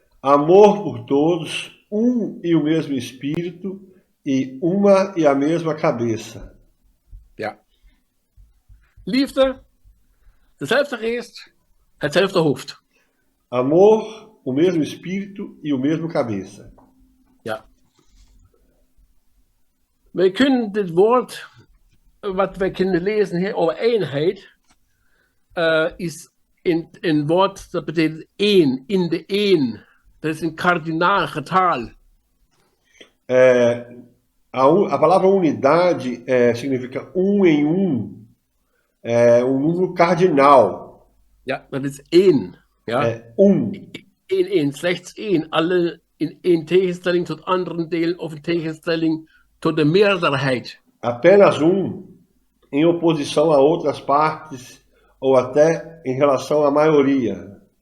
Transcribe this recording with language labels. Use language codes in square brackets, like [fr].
[pt] Amor por todos, e o mesmo espírito e uma e a mesma cabeça. [nl] Ja. Liefde, dezelfde geest, hetzelfde hoofd. [pt] Amor, o mesmo espírito e o mesmo cabeça. [nl] Ja. Wij kunnen dit woord, wat wij kunnen lezen hier over eenheid, is een woord dat betekent één, in de één. Dat is een kardinaal getal. [pt] A palavra unidade significa em é número cardinal. [nl] Ja, dat is één. Ja. Één. Één, slechts één. Alle in tegenstelling tot andere delen of in tegenstelling tot de meerderheid. [pt] Apenas em oposição a outras partes ou até em relação à maioria.